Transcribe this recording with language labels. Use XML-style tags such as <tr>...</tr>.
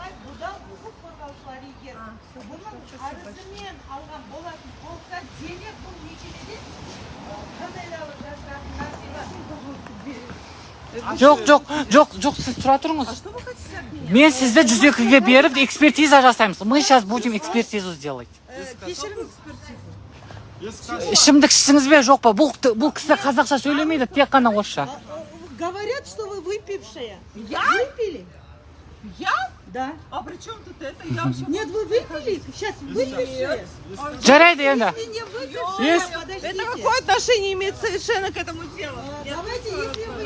<kk>Бұдан құқық қорғаушылар егер бұның арызымен алған болатын болса, демек бұл мекемеде қандай да бір жасыратын нәрсе бар. Жоқ, сіз тұра тұрыңыз. Мен сізді 102-ге беріп экспертиза жасаймыз.</kk> <ru>Мы сейчас будем экспертизу сделать.</ru> <kk>Кешіріңіз. Ішімдік ішсіңіз бе, жоқ па? Бұл кісі қазақша сөйлемейді, тек қана орысша.</kk> <ru>Говорят, что вы выпившая. Я? Выпили? Я? Да. А при чем тут это? Я вообще... Нет, вы выпили? Сейчас выпившая?</ru> <kk>Жарайды енді.</kk> <ru>Если не выпившая, Есть. подождите. Это какое отношение имеет совершенно к этому делу? Давайте, если вы</ru>